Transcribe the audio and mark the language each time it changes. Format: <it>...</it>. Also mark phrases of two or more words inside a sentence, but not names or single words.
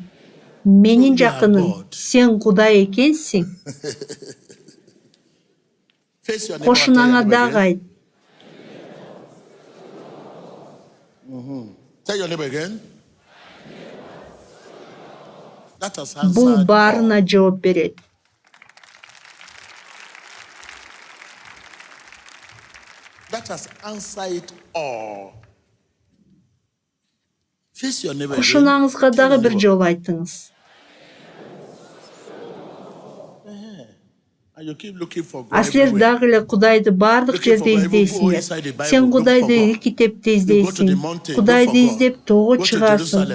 <ky>Менин жакыным, сен Кудай экенсиң. Кошунаңа дагы айт. Бул баарына жооп берет.</ky> <en>That has answered it all.</en> <ky>Кошунаңызга дагы бир жолу айтыңыз. А силер дагы эле Кудайды баардык жерде издейсиңер. Сен Кудайды китепте издейсиң. Кудайды издеп тоого чыгасың.</ky>